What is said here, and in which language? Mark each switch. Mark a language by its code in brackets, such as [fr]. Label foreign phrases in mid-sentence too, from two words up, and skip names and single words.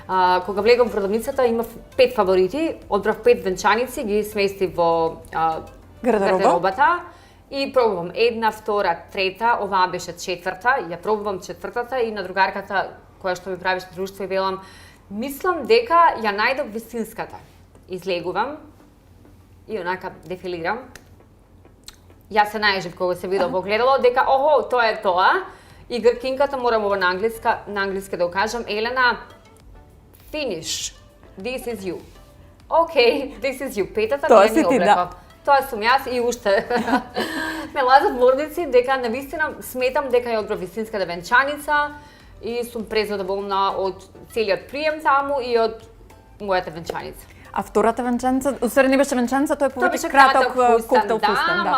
[mk] Кога влегам во продавницата, имав 5 фаворити, одбрав 5 венчаници, ги смести во гардеробата и пробувам една, втора, трета, оваа беше четврта, ја пробувам четвртата и на другарката која што ми правеше друштво и велам, мислам дека ја најдов вистинската. Излегувам и онака дефилирам. Јас се најжив кога се видов во огледало дека охо, тоа е тоа. И гркинката морам ова на англиски да го кажам, Елена, finish. [en] This is you. Okay, this is you. [mk] Петата тоа не ми облеков. Тоа сум јас и уште ме лазат ворници дека навистина сметам дека ја одбрав вистинската венчаница и сум презадоволна од целиот прием таму и од мојата венчаница. А втората венчаница, усвари не беше венчаница, тоа е повеќе краток коктел фустан, да.